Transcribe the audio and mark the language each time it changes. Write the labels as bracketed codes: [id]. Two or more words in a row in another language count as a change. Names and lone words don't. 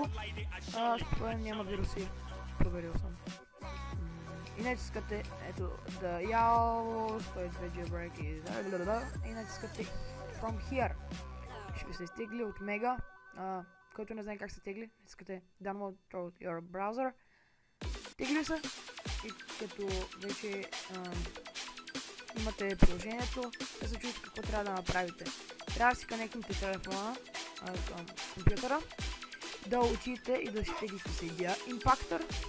[bg] Спокойно няма вируси. Проверил съм. И натискате ето да YALO 102 jailbreak и натискате [en] From Here. [bg] Ще ви се изтегли от Mega. Който не знае как се тегли, натискате [en] Download through your browser. [bg] Тегли се и като вече имате приложението, да се чуете какво трябва да направите. Трябва да си конектнете телефона към компютъра, да отидете и да си теглите CD Impactor.